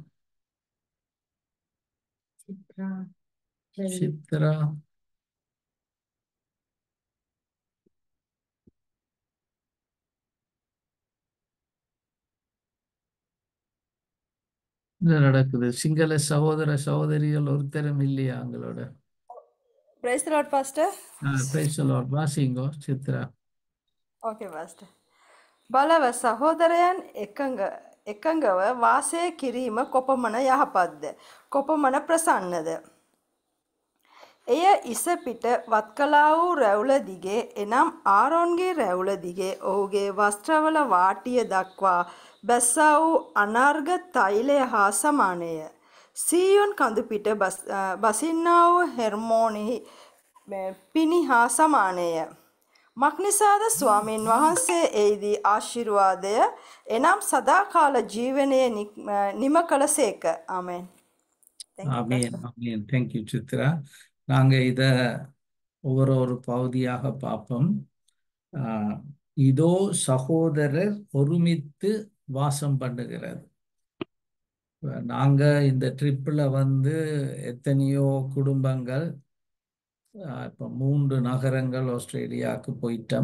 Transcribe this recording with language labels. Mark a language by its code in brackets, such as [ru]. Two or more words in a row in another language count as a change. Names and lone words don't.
[ta] சித்ரா? என்ன நடக்குது? சிங்கள சகோதர சகோதரிகள் ஒருத்தரும் இல்லையா அவங்களோட? [en] Praise the Lord, Pastor. Praise the Lord. [ta] வாசிங்கோ சித்ரா. [en] Okay, Pastor. [si] බලව සහෝදරයන් එකඟව වාසය කිරීම කොපමණ යහපත්ද? කොපමණ ප්‍රසන්නද? එය ඉසපිට වත්කලා වූ රැවුල දිගේ, එනම් ආරෝන්ගේ රැවුල දිගේ ඔහුගේ වස්ත්‍රවල වාටිය දක්වා බැස්සා වූ අනර්ඝ තෛලය හා සමානය. සීයොන් කඳු පිට බසින්නා වූ හෙර්මෝනෙහි පිණි හා සමානය. මක්නිසාද ස්වාමීන් වහන්සේ එයිදී ආශිර්වාදය එනම් සදාකාල ජීවනයේ නිම කළසේක. ආමෙන්. [ta] ஆமேன், ஆமேன். தேங்க்யூ சித்ரா. நாங்க இத ஒவ்வொரு பகுதியாக பார்ப்போம். இதோ சகோதரர் ஒருமித்து வாசம் பண்ணுகிறது. நாங்க இந்த ட்ரிப்பில் வந்து எத்தனையோ குடும்பங்கள், இப்போ 3 நகரங்கள் ஆஸ்திரேலியாவுக்கு போயிட்டோம்.